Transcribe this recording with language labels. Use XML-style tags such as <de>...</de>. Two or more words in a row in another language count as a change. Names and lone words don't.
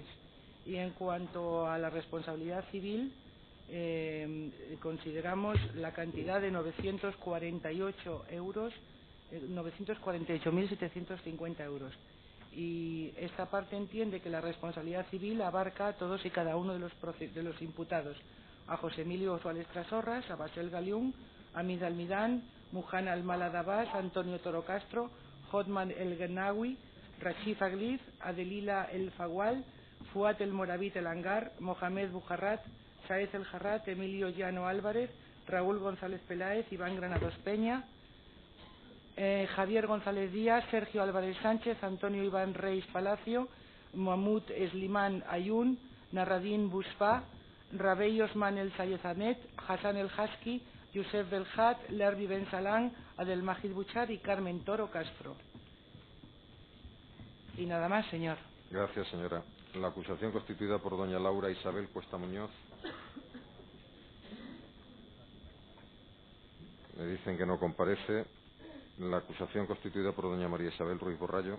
<es>Y en cuanto a la responsabilidad civil, consideramos la cantidad de 948.750 euros. Y esta parte entiende que la responsabilidad civil abarca a todos y cada uno de los imputados: a José Emilio Oswald Trasorras, a Basel Galiún, a Hamid Almidán, Muhan Almalad Abbas, Antonio Toro Castro, Othman El Genawi, Rachif Agliz, Adelila El Fagual, Fuat El Moravit El Angar, Mohamed Bujarrat, Saez El Jarrat, Emilio Llano Álvarez, Raúl González Peláez, Iván Granados Peña, Javier González Díaz, Sergio Álvarez Sánchez, Antonio Iván Reis Palacio, Mahmoud Eslimán Ayun, Narradín Buspa, Rabey Osman El Sayed Ahmed, Hassan El Haski, Youssef Belhat, Lerby Ben Salán, Adelmajid Buchar y Carmen Toro Castro. Y nada más, señor. Gracias, señora. La acusación constituida por doña Laura Isabel Cuesta Muñoz. Me dicen que no comparece. La acusación constituida por doña María Isabel Ruiz Borrallo.</es>